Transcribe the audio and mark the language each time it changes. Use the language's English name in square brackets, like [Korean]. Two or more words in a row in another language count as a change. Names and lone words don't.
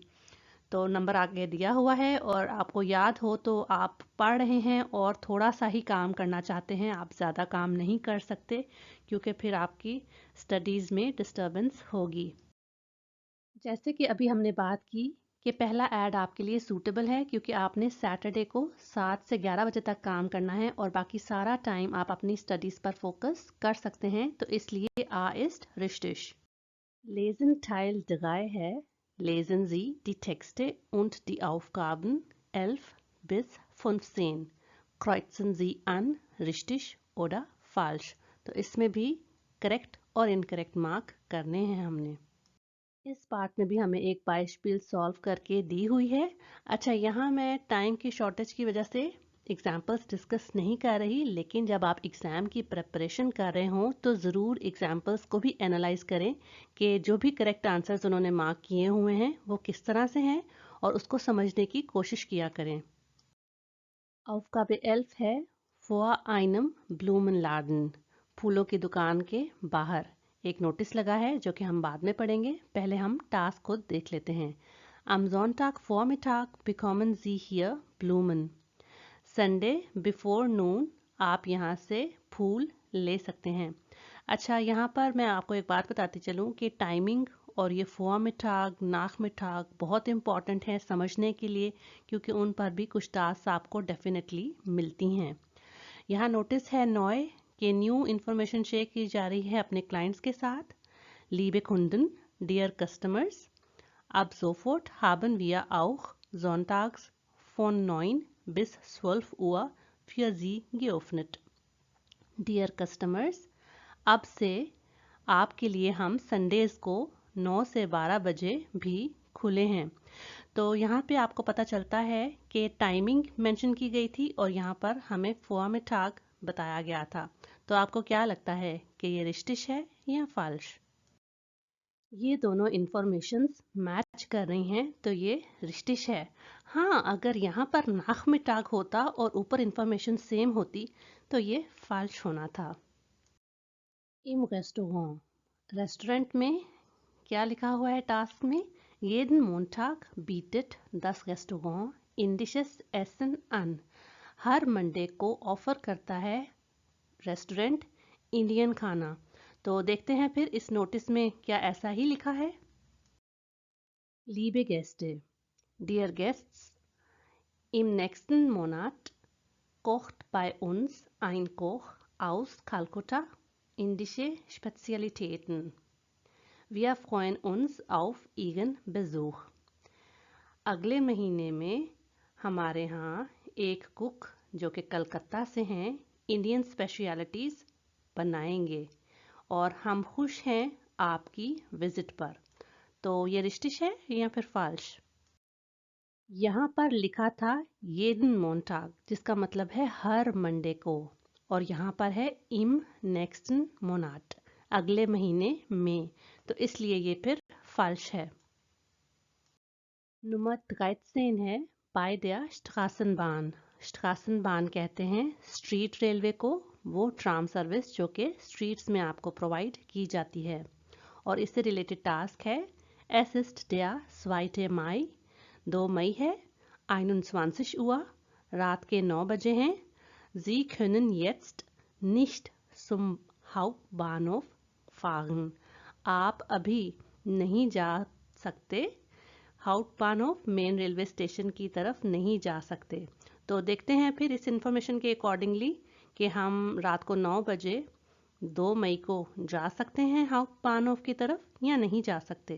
[Hindi] तो नंबर आगे दिया हुआ है, और आपको याद हो तो आप पढ़ रहे हैं और थोड़ा सा ही काम करना चाहते हैं, आप ज़्यादा काम नहीं कर सकते क्योंकि फिर आपकी स्टडीज़ में डिस्टर्बेंस होगी। जैसे कि अभी हमने बात की कि पहला ऐड आपके लिए सूटेबल है क्योंकि आपने सैटरडे को 7 से 11 बजे तक काम करना है और बाकी सारा टाइम आप अपनी स्टडीज़ पर फोकस कर सकते हैं, तो इसलिए [German] A ist richtig। Lesen Teil 3 है Lesen Sie die Texte und die Aufgaben 11 bis 15. Kreuzen Sie an richtig oder falsch। [Hindi] तो इसमें भी करेक्ट और इनकरेक्ट मार्क करने हैं हमने। इस पार्ट में भी हमें एक बाइस्पिल सॉल्व करके दी हुई है। अच्छा, यहाँ मैं टाइम की शॉर्टेज की वजह से एग्जाम्पल्स डिस्कस नहीं कर रही, लेकिन जब आप एग्ज़ाम की प्रिपरेशन कर रहे हों तो ज़रूर एग्जाम्पल्स को भी एनालाइज करें कि जो भी करेक्ट आंसर्स उन्होंने मार्क किए हुए हैं वो किस तरह से हैं, और उसको समझने की कोशिश किया करें। [German] Aufgabe 11 है vor einem Blumenladen, [Hindi] फूलों की दुकान के बाहर एक नोटिस लगा है जो कि हम बाद में पढ़ेंगे, पहले हम टास्क को देख लेते हैं। [German] Am Sonntag Vormittag bekommen Sie hier Blumen। [English] Sunday before noon [Hindi] आप यहाँ से फूल ले सकते हैं। अच्छा, यहाँ पर मैं आपको एक बात बताती चलूँ कि टाइमिंग और ये [German] Vormittag Nachmittag [Hindi] बहुत इम्पॉर्टेंट है समझने के लिए, क्योंकि उन पर भी कुछ टास्क आपको डेफिनेटली मिलती हैं। यहाँ नोटिस है नॉय कि [English] new information [Hindi] शेयर की जा रही है अपने क्लाइंट्स के साथ। [German] Liebe Kunden, [English] dear customers, [German] ab sofort haben wir auch sonntags von 9 bis 12 Uhr für Sie geöffnet। [English] dear customers, [Hindi] अब से आपके लिए हम संडेज को 9 से 12 बजे भी खुले हैं। तो यहाँ पे आपको पता चलता है कि टाइमिंग मेंशन की गई थी और यहाँ पर हमें फॉर्मिटाग बताया गया था। तो आपको क्या लगता है कि ये रिश्तिश है या फाल्श? ये दोनों इंफॉर्मेशंस मैच कर रही हैं तो ये रिश्तिश है। हाँ, अगर यहाँ पर नाखमिटाग होता और ऊपर इंफॉर्मेशन सेम होती तो ये फाल्श होना था। [German] im Restaurant [Hindi] में क्या लिखा हुआ है टास्क में? [German] Jeden Montag bietet das Restaurant indisches Essen an। [Hindi] हर मंडे को ऑफर करता है रेस्टोरेंट इंडियन खाना। तो देखते हैं फिर इस नोटिस में क्या ऐसा ही लिखा है। [German] Liebe Gäste, [English] dear guests, [German] im nächsten Monat kocht bei uns ein Koch aus Kalkutta indische Spezialitäten। Wir freuen uns auf Ihren Besuch। [Hindi] अगले महीने में हमारे यहाँ एक कुक जो कि कलकत्ता से हैं [English] Indian specialties [Hindi] बनाएंगे और हम खुश हैं आपकी विजिट पर। तो ये रिश्तिश है या फिर फाल्श? यहाँ पर लिखा था [German] jeden Montag, [Hindi] जिसका मतलब है हर मंडे को, और यहाँ पर है [German] im nächsten Monat, [Hindi] अगले महीने में, तो इसलिए ये फिर फाल्श है। नंबर 13 है [German] bei der Straßenbahn। [Hindi] स्ट्रासनबान कहते हैं [English] street railway [Hindi] को, वो [English] tram service [Hindi] जो कि स्ट्रीट्स में आपको प्रोवाइड की जाती है। और इससे रिलेटेड टास्क है [German] Es ist der 2. [Hindi] Mai, 2 मई है, 21 Uhr, रात के 9 बजे हैं। [German] Sie können jetzt nicht zum Hauptbahnhof fahren। [Hindi] आप अभी नहीं जा सकते हाउटबानहोफ [English] main railway station [Hindi] की तरफ नहीं जा सकते। तो देखते हैं फिर इस इंफॉर्मेशन के अकॉर्डिंगली कि हम रात को 9 बजे 2 मई को जा सकते हैं हाउटबानहोफ की तरफ या नहीं जा सकते।